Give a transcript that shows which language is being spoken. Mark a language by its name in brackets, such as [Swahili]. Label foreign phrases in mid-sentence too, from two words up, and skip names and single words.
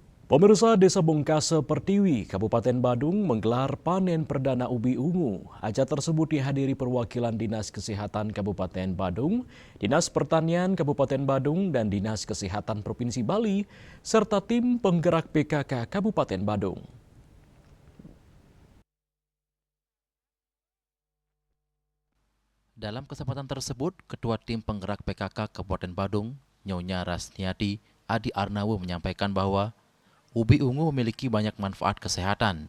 [Indonesian] Pemirsa Desa Bongkase Pertiwi, Kabupaten Badung menggelar panen perdana ubi ungu. Acara tersebut dihadiri perwakilan Dinas Kesehatan Kabupaten Badung, Dinas Pertanian Kabupaten Badung, dan Dinas Kesehatan Provinsi Bali, serta tim penggerak PKK Kabupaten Badung. Dalam kesempatan tersebut, Ketua Tim Penggerak PKK Kabupaten Badung, Nyonya Rasniati Adi Arnawo menyampaikan bahwa ubi ungu memiliki banyak manfaat kesehatan.